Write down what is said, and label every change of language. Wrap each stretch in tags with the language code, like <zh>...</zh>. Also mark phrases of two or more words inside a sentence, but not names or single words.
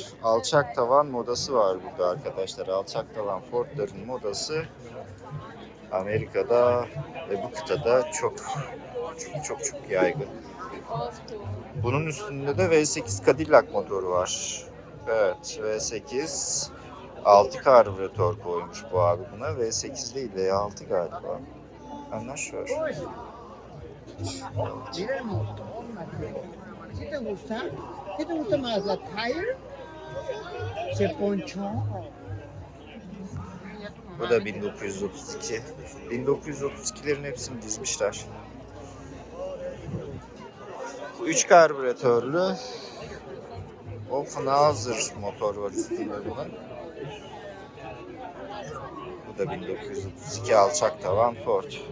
<tr>Alçak tavan modası var burada arkadaşlar. Alçak tavan Ford'ların modası Amerika'da ve bu kıtada çok yaygın. Bunun üstünde de V8 Cadillac motoru var. Evet, V8 6 karbüratör koymuş bu abi buna. V8 değil, V6 galiba.</tr> <en>I'm not sure.</en> <es>¿Qué te gusta? ¿Qué te gusta más, la tire? Se ponchó.</es> <tr>Bu da 1932. 1932'lerin hepsini dizmişler. Bu 3 karbüratörlü Offenhauser motor var üstünde bunun. Bu da 1932 alçak tavan Ford.</tr>